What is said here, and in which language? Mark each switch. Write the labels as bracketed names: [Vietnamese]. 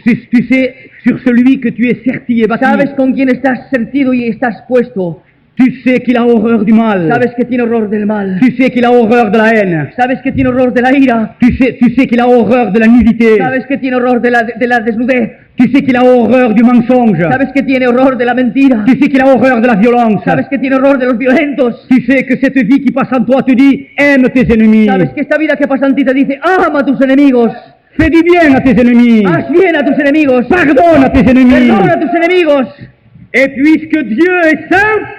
[French] tu sais sur celui que tu es serti et bâti, [Spanish] Sabes con quién estás sentido y estás puesto. [French] tu sais qu'il a horreur du mal, [Spanish] Sabes que tiene horror del mal. [French] tu sais qu'il a horreur de la haine, [Spanish] Sabes que tiene horror de la ira. [French] tu sais qu'il a horreur de la nudité, [Spanish] Sabes que tiene horror de la desnudez. [French] tu sais qu'il a horreur du mensonge, [Spanish] Sabes que tiene horror de la mentira. [French] tu sais qu'il a horreur de la violence, [Spanish] Sabes que tiene horror de los violentos. [French] tu sais que cette vie qui passe en toi te dit aime tes ennemis, [Spanish] Sabes que esta vida que pasa en ti te dice, ama a tus enemigos. [French] fais du bien à tes ennemis, [Spanish] Haz bien a tus enemigos. [French] pardonne à tes ennemis, [Spanish] Perdona a tus enemigos. [French] Et puisque Dieu est saint,